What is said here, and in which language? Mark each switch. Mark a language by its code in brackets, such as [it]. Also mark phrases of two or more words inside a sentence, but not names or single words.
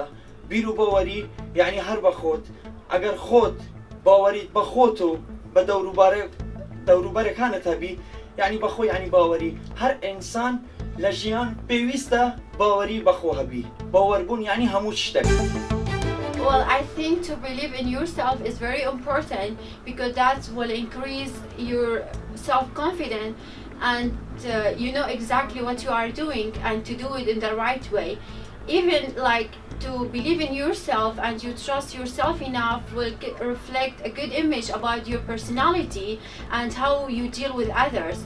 [ckb] بیر و باوەری یعنی هەر بە خۆت، ئەگەر خۆت باوەریت بە خۆت و بە دەوروبەرەکانت هەبی، یعنی بەخۆ یعنی باوەری. هەر ئینسان لە ژیان پێویستە باوەری بەخۆ هەبی. باوەربوون یعنی هەموو شتێک. [en] Well, I think to believe in yourself is very important because that will increase your self-confidence and you know exactly what you are doing and to do it in the right way. Even like to believe in yourself and you trust yourself enough will reflect a good image about your personality and how you deal with others.